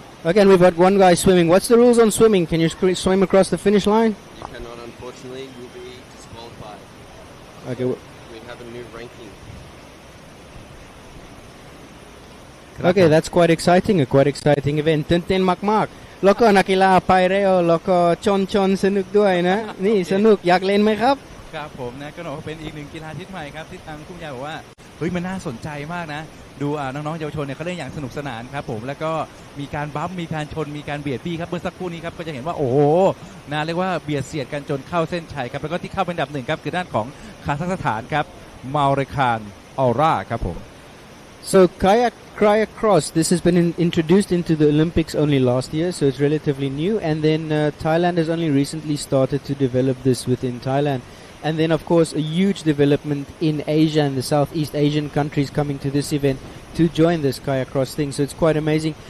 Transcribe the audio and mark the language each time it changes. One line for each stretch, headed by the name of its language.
English: Again, we've got one guy swimming. What's the rules on swimming? Can you swim across the finish line? You cannot, unfortunately. You'll be disqualified. Okay. We have a new ranking. Okay, that's quite exciting. A quite exciting event.
Thai: ตื่นเต้นมากๆแล้วก็นักกีฬาพายเรือแล้วก็ชนสนุกด้วยนะ นี่สนุกอยากเล่นไหมครับ ครับผมนะก็เป็นอีกหนึ่งกีฬาทิศใหม่ครับที่ทางผู้บรรยายบอกว่าเฮ้ยมันน่าสนใจมากนะดูน้องๆเยาวชนเนี่ยเขาเล่นอย่างสนุกสนานครับผมแล้วก็มีการบัมมีการชนมีการเบียดบี้ครับเมื่อสักครู่นี้ครับก็จะเห็นว่าโอ้โหนะเรียกว่าเบียดเสียดกันจนเข้าเส้นชัยครับแล้วก็ที่เข้าเป็นอันดับ 1ครับคือด้านของคาซัคสถานครับมาเรคานออร่าครับผม
English: So kayak cross, this has been introduced into the Olympics only last year, so it's relatively new, and then Thailand has only recently started to develop this within Thailand. And then, of course, a huge development in Asia and the Southeast Asian countries coming to this event to join this kayak cross thing. So it's quite amazing.